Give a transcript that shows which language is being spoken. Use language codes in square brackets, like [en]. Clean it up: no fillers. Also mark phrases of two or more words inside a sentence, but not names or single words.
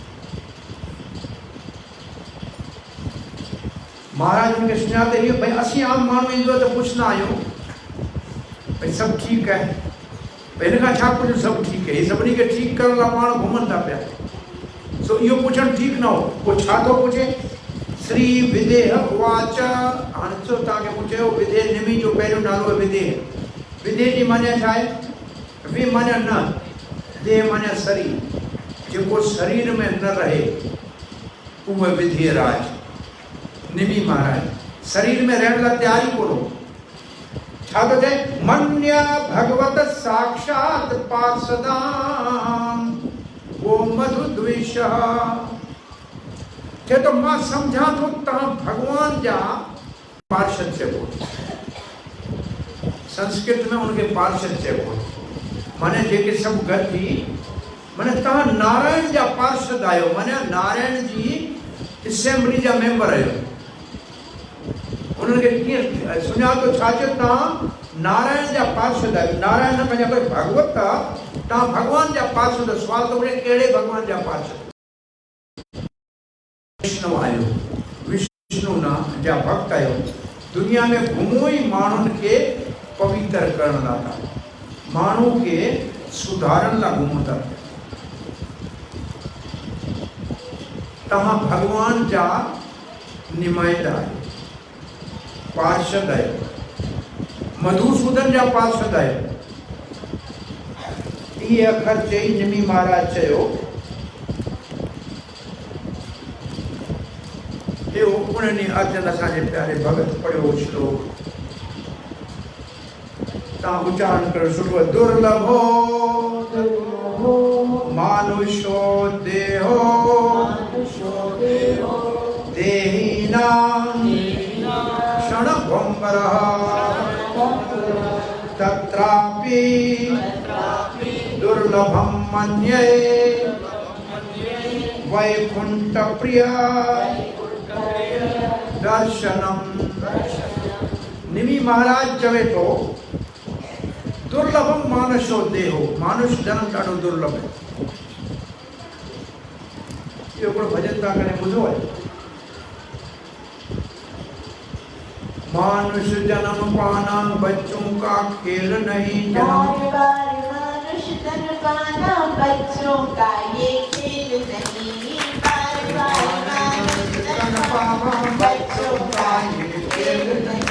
[sd] महाराज उनखे सुञाते इहो भई असीं आम माण्हू ईंदो त पुछंदा आहियूं भई सभु ठीकु आहे, भई हिन खां छा पुछूं, सभु ठीकु आहे। सभिनी खे ठीकु करण लाइ माण्हू घुमनि था पिया। सो इहो पुछणु ठीकु न हो। पोइ छा थो पुछे? [sa] श्री विदेह उवाच। [sd] हाणे ॾिसो तव्हांखे पुछियो विदेह, निमी जो पहिरियों नालो आहे विदेह। विदेह जी माना छा आहे? वि माना न, देह माना शरीर। जेको शरीर में न रहे उहो विदेह राज। निमी महाराज शरीर में रहण लाइ तयार ई कोन हो। छा थो चए? [sa] मन्य भगवत साक्षात पार्षदाम वो मधु द्वेष। [sd] चए तो मां सम्झां थो तव्हां भगवान जा पार्षद चइबो। संस्कृत में उनखे पार्षद चइबो, माने जेके सभु गॾु थी, माने तव्हां नारायण जा पार्षद आहियो, माने नारायण जी असेंबली जा मेंबर आहियो। उन्हनि खे कीअं सुञातो? छा चयो? तव्हां नारायण जा पार्षद आहियो। नारायण न पंहिंजा कोई भगवत आहे, तव्हां भगवान जा पार्षद। सवाल थो पुछे कहिड़े भगवान जा पार्षद? विष्णु आहियो, विष्णु ना जा भक्त आहियो। दुनिया में घुमो ई माण्हुनि खे पवित्र करण लाइ था, माण्हू खे सुधारण लाइ घुमो था। तव्हां भगवान जा नुमाइंदा आहियो, पार्षद आहियो, मधुसूदन जा पार्षद आहियो। इहे अखर चई निमी महाराज चयो उन्हनि अर्जन असांजे प्यारे भगत पढ़ियो श्लोक तव्हां उच्चारण करो सुठो। [sa] दुर्लभो मानुषो देहो देहिनां क्षणभंगरः तत्रापि दुर्लभं मन्ये वैकुंठ प्रिय दर्शनम। [sd] निमी महाराज चवे तो [sa] दुर्लभम मानुषो देहो, [sd] मानुष जन्म ॾाढो दुर्लभ है। इहो हिकिड़ो भजन तव्हां कॾहिं ॿुधो आहे? [hi] मानुष जन्म पाना बच्चों का खेल नहीं, जन्म मानुष जन्म पाना बच्चों का ये खेल नहीं। बार बार मानुष जन्म पाना बच्चों का ये खेल नहीं।